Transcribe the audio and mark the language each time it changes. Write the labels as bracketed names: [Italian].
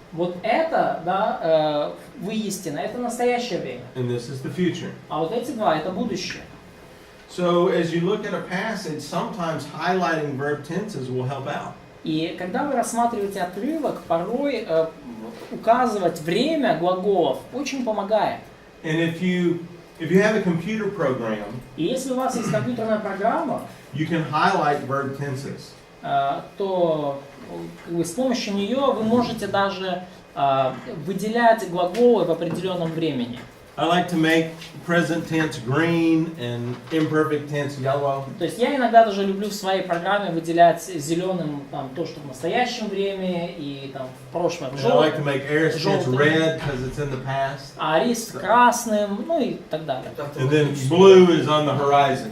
[Russian] Вот это, да, вы истина, это настоящее время. [English] and this is the future. [Russian] А вот эти два, это будущее. [English] So as you look at a passage, sometimes highlighting verb tenses will help out. [Russian] И когда вы рассматриваете отрывок, порой указывать время глаголов очень помогает. [English] And if you have a computer program, [Russian] И если у вас есть компьютерная программа, [English] you can highlight verb tenses. [Russian] то как бы, с помощью нее вы можете даже выделять глаголы в определенном времени. [English] I like to make present tense green and imperfect tense yellow. [Russian] То есть я иногда даже люблю в своей программе выделять зеленым там, то, что в настоящем времени, и там, в прошлом [English] And I like to make aorist tense [Russian] желтым, [English] red because it's in the past. [Russian] а аорист красным, ну и так далее. [English] And then blue is on the horizon.